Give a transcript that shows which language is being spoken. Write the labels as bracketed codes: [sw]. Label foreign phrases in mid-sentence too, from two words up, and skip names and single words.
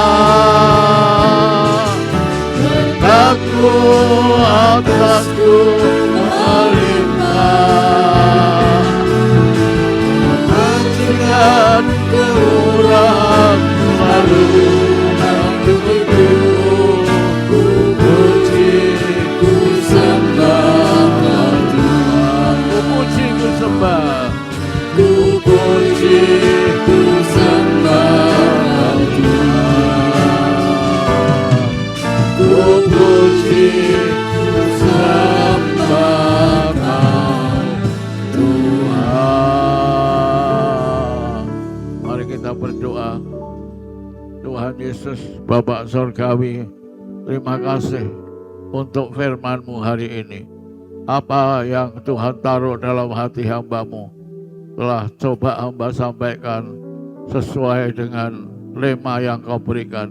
[id] Berkat-Mu atasku melimpah, kebajikan kemurahan selalu mengikutiku. Ku puji, ku sembah Tuhan. Ku puji, ku Ku puji, ku sembah Tuhan. Ku puji, ku sembah Tuhan. Mari kita berdoa. Tuhan Yesus, Bapa Surgawi, terima kasih untuk firman-Mu hari ini. Apa yang Tuhan taruh dalam hati hamba-Mu telah coba hamba sampaikan sesuai dengan lema yang Kau berikan.